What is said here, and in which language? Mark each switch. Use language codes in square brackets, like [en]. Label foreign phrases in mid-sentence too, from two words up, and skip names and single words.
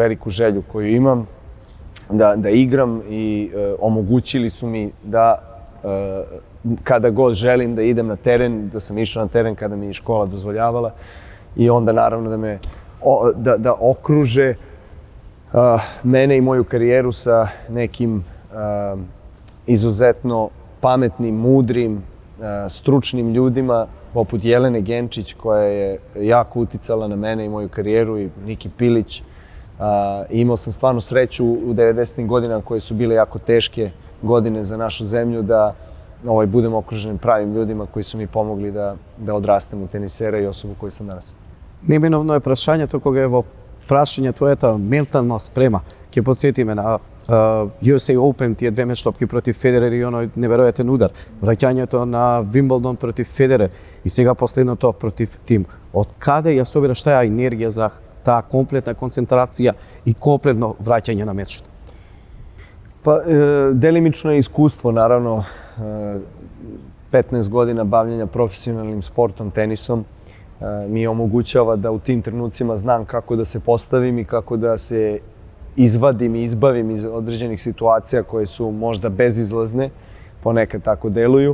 [sr] veliku želju koju imam da igram i omogućili su mi da kada god želim da idem na teren, da sam išao na teren kada mi je škola dozvoljavala i onda naravno da okruže mene i moju karijeru sa nekim izuzetno pametnim, mudrim, stručnim ljudima poput Jelene Genčić koja je jako uticala na mene i moju karijeru i Niki Pilić. Imao sam stvarno sreću u 90. godinama koje su bile jako teške godine za našu zemlju da budem okružen pravim ljudima koji su mi pomogli da odrastem u tenisera i osobu koju sam danas. [mk] Неминовно е прашањето кога е во прашање твојата ментална спрема. Ќе подсетиме на USA Open, тие две мечтопки против Федерер и оној неверојатен удар. Враќањето на Вимблдон против Федерер и сега последното против Тим. Од каде ја собираш таа енергија за таа комплетна концентрација и комплетно враќање на мечот? [sr] Pa, delimično je iskustvo, naravno, 15 godina bavljenja profesionalnim sportom, tenisom, mi omogućava da u tim trenucima znam kako da se postavim i kako da se izvadim i izbavim iz određenih situacija koje su možda bezizlazne, ponekad tako deluju.